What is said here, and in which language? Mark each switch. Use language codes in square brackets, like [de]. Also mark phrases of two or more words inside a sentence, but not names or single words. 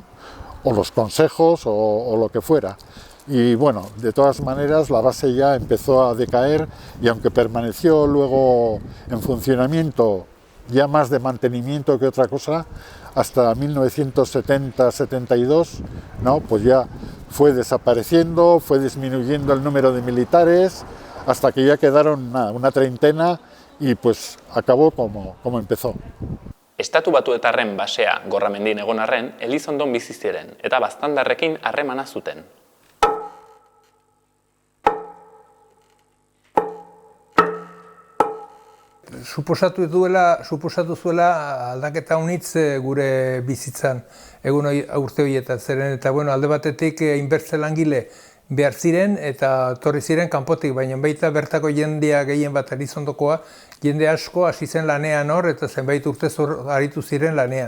[es] O los consejos o lo que fuera. Y bueno, de todas maneras la base ya empezó a decaer, y aunque permaneció luego en funcionamiento, ya más de mantenimiento que otra cosa, hasta 1970-72, ¿no? Pues ya fue desapareciendo, fue disminuyendo el número de militares, hasta que ya quedaron una treintena, y pues acabó como empezó. [eu] Estatu Batuetarren basea Gorramendin egon arren, Elizondon bizi ziren eta baztandarrekin harremana zuten. Suposatu zuela aldaketa unitz gure bizitzan egun urte horietan, zeren eta alde batetik hainbertze langile behar ziren eta torri ziren kanpotik, baina baita bertako jendea gehien bat Elizondokoa, jende asko hasi zen lanean hor eta zenbait urtez aritu ziren lanean.